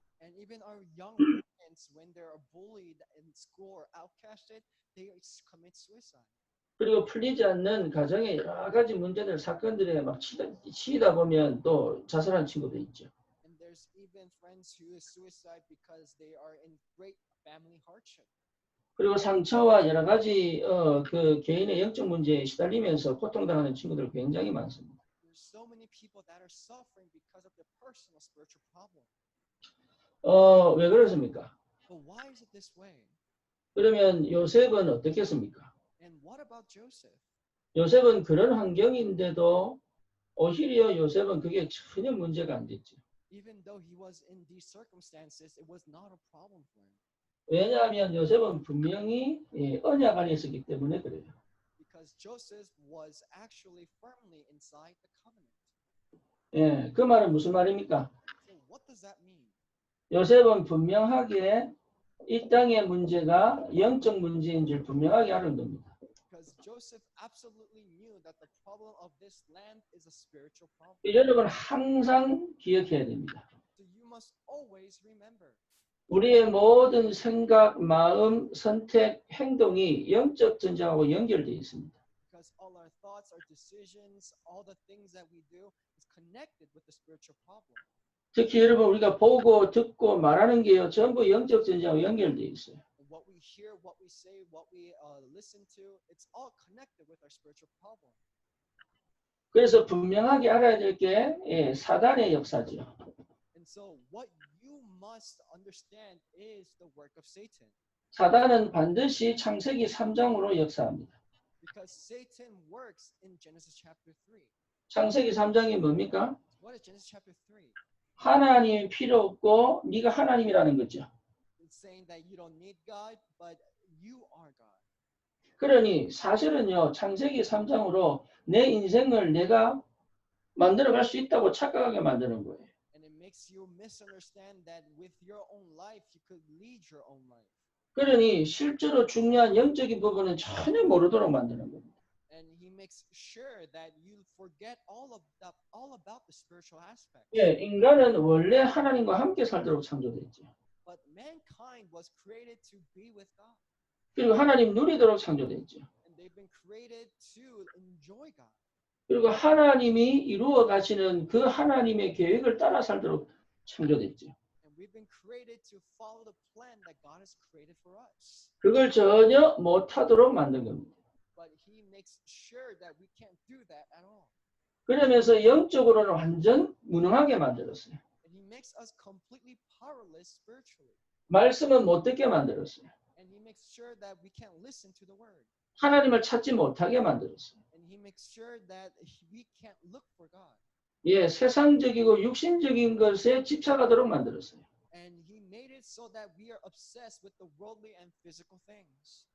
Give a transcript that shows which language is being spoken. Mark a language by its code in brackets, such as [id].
[en] And even our young parents, when they're bullied in school or outcasted, they commit suicide. [ko] 그리고 풀리지 않는 가정의 여러 가지 문제들, 사건들에 막 치이다 보면 또 자살한 친구도 있죠. [en] And there's even friends who suicide because they are in great family hardship. [ko] 그리고 상처와 여러 가지 그 개인의 영적 문제에 시달리면서 고통당하는 친구들 굉장히 많습니다. [en] There's so many people that are suffering because of their personal spiritual problem. [ko] 왜 그렇습니까? [en] But why is it this way? [ko] 그러면 요셉은 어떻겠습니까? [en] And what about Joseph? [ko] 요셉은 그런 환경인데도 오히려 요셉은 그게 전혀 문제가 안 됐죠. [en] Even though he was in these circumstances, it was not a problem for him. [ko] 왜냐하면 요셉은 분명히 언약 안에 있었기 때문에 그래요. [en] Because Joseph was actually firmly inside the covenant. [ko] 그 말은 무슨 말입니까? [en] So what does that mean? [ko] 요셉은 분명하게 이 땅의 문제가 영적 문제인 줄 분명하게 알은 겁니다. [en] Because Joseph absolutely knew that the problem of this land is a spiritual problem. [ko] 여러분 항상 기억해야 됩니다. [en] So you must always remember. [ko] 우리의 모든 생각, 마음, 선택, 행동이 영적 전쟁하고 연결되어 있습니다. [en] Because all our thoughts, our decisions, all the things that we do is connected with the spiritual problem. [ko] 특히 여러분 우리가 보고 듣고 말하는 게요 전부 영적 전쟁하고 연결되어 있어요. [en] What we hear, what we say, what we listen to, it's all connected with our spiritual problem. [ko] 그래서 분명하게 알아야 될 게 사단의 역사죠. [en] And so what you must understand is the work of Satan. [ko] 사단은 반드시 창세기 3장으로 역사합니다. [en] Because Satan works in Genesis chapter 3. [ko] 창세기 3장이 뭡니까? [en] What is Genesis chapter 3? [ko] 하나님이 필요 없고 네가 하나님이라는 거죠. [en] It's saying that you don't need God, but you are God. [ko] 그러니 사실은요 창세기 3장으로 내 인생을 내가 만들어갈 수 있다고 착각하게 만드는 거예요. [en] And it makes you misunderstand that with your own life you could lead your own life. [ko] 그러니 실제로 중요한 영적인 부분은 전혀 모르도록 만드는 겁니다. [en] And he makes sure that you forget all about the spiritual aspect. [ko] 예, 인간은 원래 하나님과 함께 살도록 창조됐죠. [en] But mankind was created to be with God. [ko] 그리고 하나님 누리도록 창조됐죠. [en] And they've been created to enjoy God. [ko] 그리고 하나님이 이루어 가시는 그 하나님의 계획을 따라 살도록 창조됐죠. [en] And we've been created to follow the plan that God has created for us. [ko] 그걸 전혀 못하도록 만든 겁니다. [en] But he makes sure that we can't do that at all. [ko] 그러면서 영적으로는 완전 무능하게 만들었어요. [en] And he makes us completely powerless spiritually. [ko] 말씀은 못 듣게 만들었어요. [en] And he makes sure that we can't listen to the word. [ko] 하나님을 찾지 못하게 만들었어요. [en] And he makes sure that we can't look for God. [ko] 예, 세상적이고 육신적인 것에 집착하도록 만들었어요. [en] And he made it so that we are obsessed with the worldly and physical things.